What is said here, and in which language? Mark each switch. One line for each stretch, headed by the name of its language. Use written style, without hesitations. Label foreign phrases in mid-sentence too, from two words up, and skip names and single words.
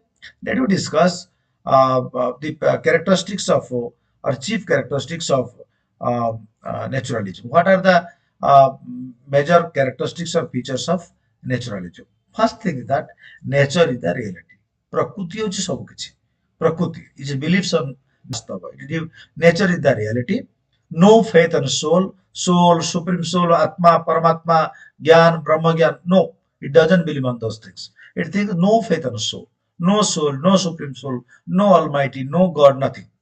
English: Let me discuss the characteristics of or chief characteristics of naturalism. What are the major characteristics or features of naturalism? First thing is that nature is the reality.
Odia: ପ୍ରକୃତି ହଉଛି ସବୁ କିଛି.
English: Prakriti is beliefs on Vastava. Nature is the reality. No faith on soul, soul, supreme soul, Atma, Paramatma, Gyan, Brahma Gyan. No, it doesn't believe on those things. It thinks no faith on soul, no supreme soul, no Almighty, no God, nothing.